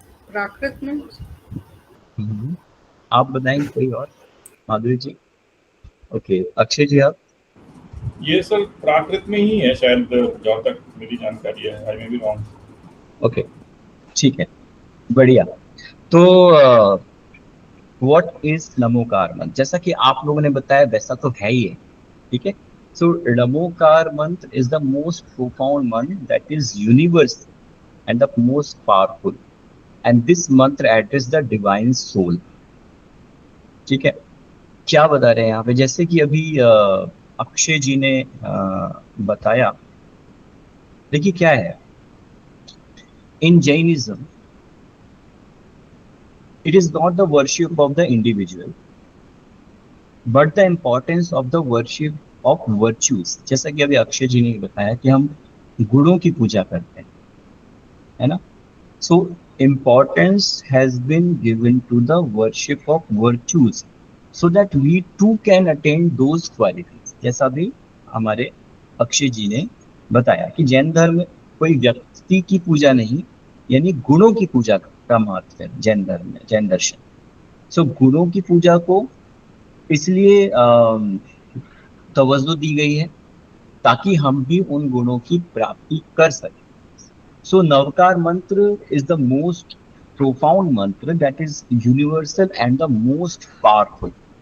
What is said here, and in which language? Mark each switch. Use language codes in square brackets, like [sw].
[hi] प्राकृत में। आप बताएंगे कोई और? माधुरी जी। ओके, अक्षय जी आप। ये सर प्राकृत में ही है शायद, जहाँ तक मेरी जानकारी है, [en] I may be wrong. [hi] ओके, ठीक है, बढ़िया। [en] तो what is Namokar mantra? [hi] जैसा कि आप लोगों ने बताया वैसा तो है ही है, ठीक है। [en] So Namokar mantra is the most profound mantra that is universal and the most powerful, and this mantra address the divine soul, ठीक है। [hi] क्या बता रहे हैं यहाँ पे, जैसे कि अभी अक्षय जी ने बताया। देखिए क्या है, [en] In Jainism it is not the worship of the individual but the importance of the worship of virtues। [hi] जैसा कि अभी अक्षय जी ने बताया कि हम गुणों की पूजा करते हैं, है ना। [en] so importance has been given to the worship of virtues so that we too can attain those qualities। [hi] जैसा भी हमारे अक्षय जी ने बताया कि जैन धर्म में कोई व्यक्ति की पूजा नहीं, यानी गुणों की पूजा का महत्व है जैन धर्म में, जैन दर्शन। सो गुणों की पूजा को इसलिए तवज्जो दी गई है ताकि हम भी उन गुणों की प्राप्ति कर सकें। [en] So Navkar mantra is the most profound mantra that is universal and the most powerful।